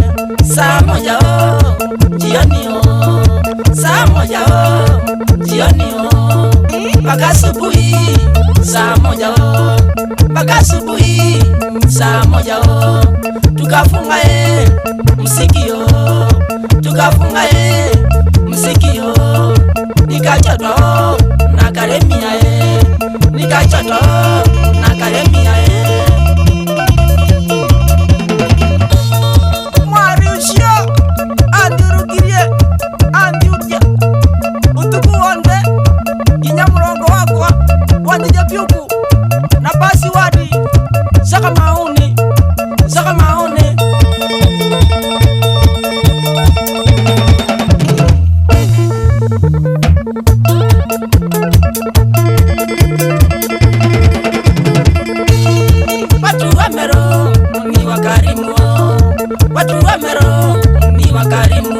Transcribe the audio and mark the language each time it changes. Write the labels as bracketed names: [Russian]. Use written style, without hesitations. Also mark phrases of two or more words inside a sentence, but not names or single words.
[Swahili] Saa moja jioni saa moja jioni mpaka asubuhi saa moja mpaka asubuhi saa moja. Tukafunga muziki yo, tukafunga muziki yo. Nikachotwa na Karemia nikachotwa na Karemia [Meru] Mwari ucio adhirugirie adhiuria utuku wonde ginya mugongo wakwa wanthite biuku na basi wadi saka maoni saka maoni. [Swahili] Watu wa Meru ni wakarimu, watu wa Meru ni wakarimu.